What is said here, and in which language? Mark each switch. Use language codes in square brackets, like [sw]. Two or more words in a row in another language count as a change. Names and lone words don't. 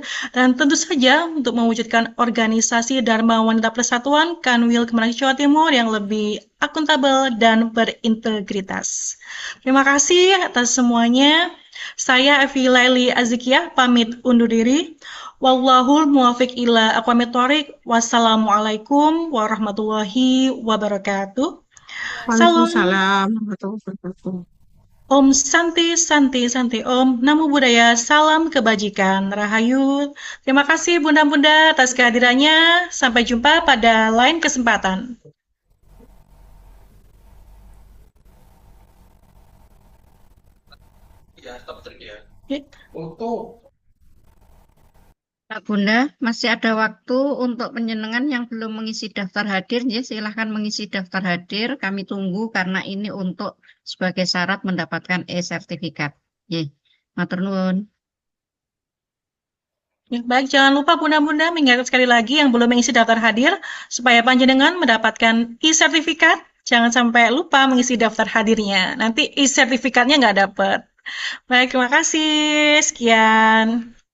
[id] Dan tentu saja untuk mewujudkan organisasi Dharma Wanita Persatuan Kanwil Kemenang Jawa Timur yang lebih akuntabel dan berintegritas. Terima kasih atas semuanya. Saya Evi Laili Azikiah pamit undur diri. [ar] والله الموفق إلى أقوم الطريق والسلام عليكم ورحمة الله وبركاته. [id] Salam [ar] وعليكم السلام ورحمة الله وبركاته. [sa] Om Santi Santi Santi Om [pi] Namo Buddhaya, [id] salam kebajikan, [sa] Rahayu. [id] Terima kasih Bunda-Bunda atas kehadirannya. Sampai jumpa pada lain kesempatan. Ya. Pak Bunda, masih ada waktu untuk penyenengan yang belum mengisi daftar hadir, ya, silahkan mengisi daftar hadir. Kami tunggu karena ini untuk sebagai syarat mendapatkan e-sertifikat. Ya, [jv] matur nuwun. [id] Ya, baik, jangan lupa Bunda-Bunda mengingatkan sekali lagi yang belum mengisi daftar hadir supaya panjenengan mendapatkan e-sertifikat. Jangan sampai lupa mengisi daftar hadirnya. Nanti e-sertifikatnya nggak dapat. Baik, terima kasih. Sekian.